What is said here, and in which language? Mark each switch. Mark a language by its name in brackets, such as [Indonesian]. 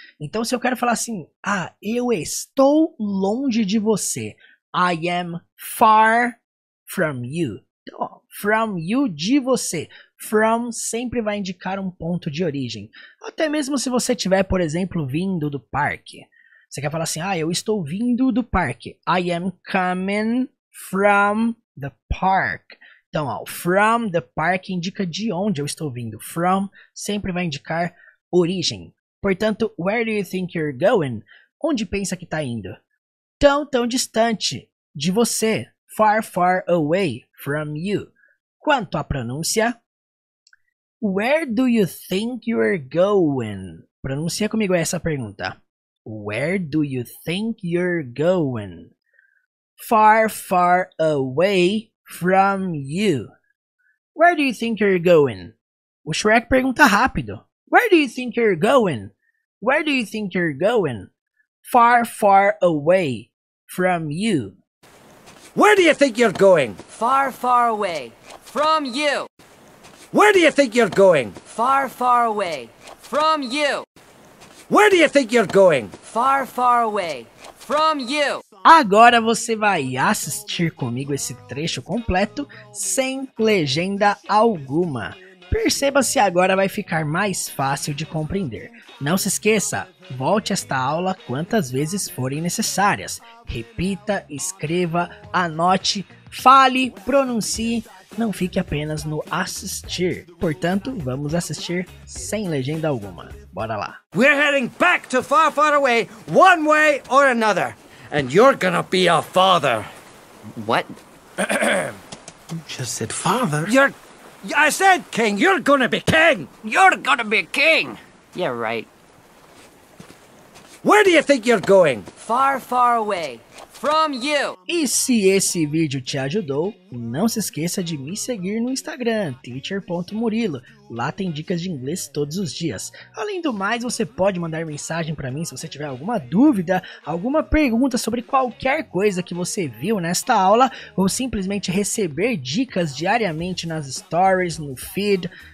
[Portuguese] Então, se eu quero falar assim, eu estou longe de você. [English] I am far from you. [Portuguese] Então, ó, [English] from you, [Portuguese] de você. From sempre vai indicar um ponto de origem. Até mesmo se você estiver, por exemplo, vindo do parque. Você quer falar assim, eu estou vindo do parque. [English] I am coming from the park. [Portuguese] Então, ó, from the park indica de onde eu estou vindo. From sempre vai indicar origem. Portanto, [English] where do you think you're going? [Portuguese] Onde pensa que está indo? Tão, tão distante de você. [English] Far, far away from you. [Portuguese] Quanto à pronúncia, [English] where do you think you're going? [Portuguese] Pronuncia comigo essa pergunta. [English] Where do you think you're going? Far, far away from you. Where do you think you're going? [Portuguese] O Shrek pergunta rápido. [English] Where do you think you're going? Where do you think you're going? Far, far away from you. Where do you think you're going? Far, far away. From you. Where do you think you're going? Far, far away. From you. Where do you think you're going? Far, far away. From you. [Portuguese] Agora você vai assistir comigo esse trecho completo sem legenda alguma. Perceba se agora vai ficar mais fácil de compreender. Não se esqueça, volte esta aula quantas vezes forem necessárias. Repita, escreva, anote, fale, pronuncie. Não fique apenas no assistir. Portanto, vamos assistir sem legenda alguma. Bora lá. [English] We're heading back to far, far away, one way or another. And you're gonna be a father. What? You just said father. I said king, you're gonna be king. You're gonna be king! Yeah, right. Where do you think you're going? Far, far away. From you! [Portuguese] E se esse vídeo te ajudou, não se esqueça de me seguir no Instagram, teacher.murilo. Lá tem dicas de inglês todos os dias. Além do mais, você pode mandar mensagem para mim se você tiver alguma dúvida, alguma pergunta sobre qualquer coisa que você viu nesta aula, ou simplesmente receber dicas diariamente nas stories, no feed.